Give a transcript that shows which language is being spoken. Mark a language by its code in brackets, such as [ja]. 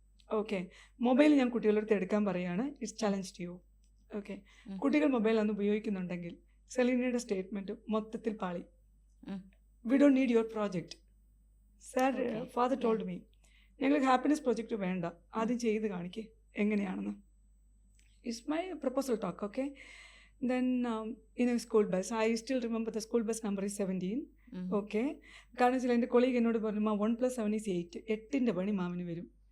[ml] Okay, mobile ഞാൻ കുട്ടികളടുത്ത് എടുക്കാൻ പറയുകയാണ്, [en] It's challenge to you. [ml] Okay, കുട്ടികൾ മൊബൈൽ അന്ന് ഉപയോഗിക്കുന്നുണ്ടെങ്കിൽ സെലീനയുടെ സ്റ്റേറ്റ്മെൻറ്റ് മൊത്തത്തിൽ പാളി. [en] We don't need your project sir, father told me. [ml] ഞങ്ങൾക്ക് ഹാപ്പിനെസ് പ്രോജക്റ്റ് വേണ്ട, ആദ്യം ചെയ്ത് കാണിക്കേ എങ്ങനെയാണെന്ന്. [en] It's my proposal talk. Okay, then in a school bus, I still remember the school bus number is 17. [ml] Okay, കാരണം വെച്ചാൽ എൻ്റെ കൊളീഗ് എന്നോട് പറഞ്ഞു, 1 + 7 = 8, 8ൻ്റെ പണി മാമിന് വരും.